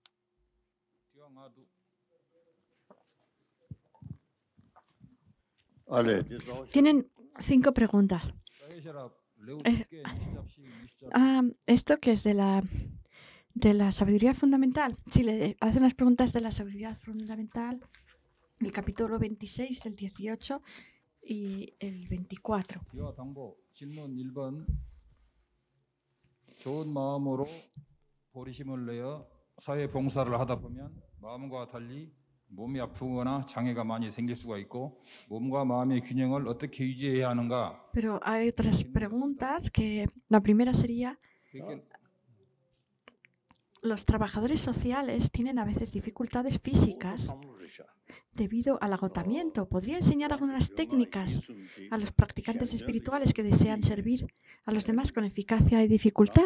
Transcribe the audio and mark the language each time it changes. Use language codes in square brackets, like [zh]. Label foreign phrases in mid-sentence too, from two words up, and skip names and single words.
[es] Tienen 5 preguntas. Esto que es de la sabiduría fundamental. Sí, le hacen las preguntas de la sabiduría fundamental, el capítulo 26, el 18 y el 24. [ko] 좋은 마음으로 보리심을 내어 사회 봉사를 하다 보면 마음과 달리 몸이 아프거나 장애가 많이 생길 수가 있고 몸과 마음의 균형을 어떻게 유지해야 하는가? [es] Pero hay otras preguntas que la primera sería los trabajadores sociales tienen a veces dificultades físicas debido al agotamiento. ¿Podría enseñar algunas técnicas a los practicantes espirituales que desean servir a los demás con eficacia y dificultad?